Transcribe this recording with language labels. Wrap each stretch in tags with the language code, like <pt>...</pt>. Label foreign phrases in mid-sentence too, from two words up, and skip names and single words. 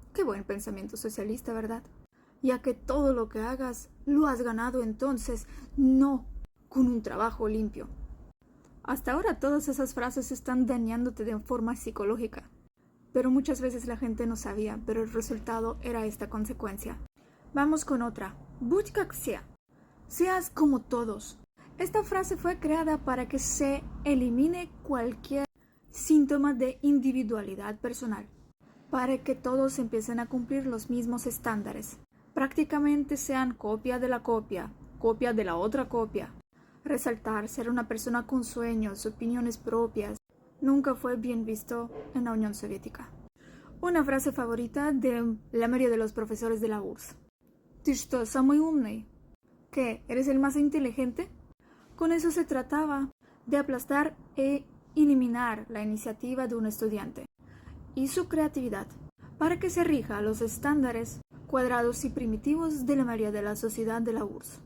<es>Qué buen pensamiento socialista, ¿verdad? ya que todo lo que hagas lo has ganado entonces, no con un trabajo limpio. Hasta ahora todas esas frases están dañándote de forma psicológica, pero muchas veces la gente no sabía, pero el resultado era esta consecuencia. Vamos con otra.</es> <ru>Будь как все.</ru> <es>Seas como todos. Esta frase fue creada para que se elimine cualquier síntoma de individualidad personal, para que todos empiecen a cumplir los mismos estándares. Prácticamente sean copia de la copia de la otra copia. Resaltar, ser una persona con sueños, opiniones propias, nunca fue bien visto en la Unión Soviética. Una frase favorita de la mayoría de los profesores de la URSS.</es> <ru>¿Ты что, самый умный?</ru> <es>¿Qué? ¿Eres el más inteligente? Con eso se trataba de aplastar e eliminar la iniciativa de un estudiante y su creatividad para que se rija a los estándares cuadrados y primitivos de la mayoría de la sociedad de la URSS.</es>